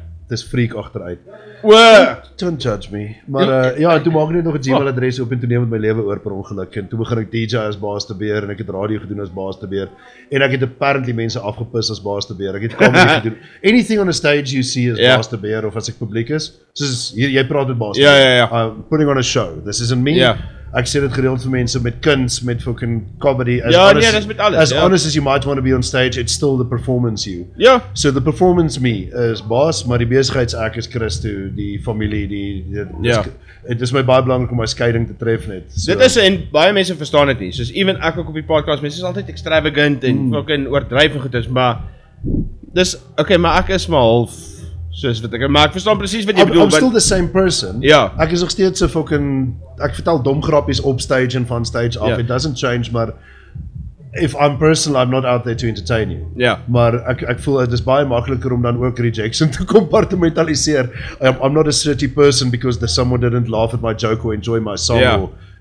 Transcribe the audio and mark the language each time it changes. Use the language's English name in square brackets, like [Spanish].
[Afrikaans] Dis freak agteruit. [English] Don't judge me. [Afrikaans] Maar toe maak ek net nog 'n Gmail-adres op en toe neem het my lewe oor per ongeluk en toe begin ek DJ as Baas te Beer en ek het radio gedoen as Baas te Beer en ek het apparently mense afgepis as Baas te Beer. Ek het comedy gedoen. [English] Anything on a stage you see as Baas te Beer of as ek publiek is. [Afrikaans] Soos hier jy praat met Baas te Beer. [English] Putting on a show. This isn't me. [Afrikaans] Ek sê dit gereeld vir mense met kuns, met fucking comedy. As dis met alles. [English] As honest as you might want to be on stage, it's still the performance you. So the performance me is Baas, [Afrikaans] maar die besigheids-ek is Christo, die familie, dit is my baie belangrik om my skeiding te tref net. So. Dit is, en baie mense verstaan dit nie, soos even ek ook op die podcast, mense is altyd extravagant en fucking oordryf goed is, maar dis, maar ek is maar half soos wat maar ek verstaan presies wat jy bedoel. [English] I'm still the same person. [Afrikaans] Ek is nog steeds so fucking, ek vertel dom grappies op stage en van stage af. [English] It doesn't change, maar if I'm personal, I'm not out there to entertain you. [Afrikaans] Maar ek voel dit is baie makliker om dan ook rejection te compartmentaliseer. [English] I'm not a shitty person because someone didn't laugh at my joke or enjoy my song.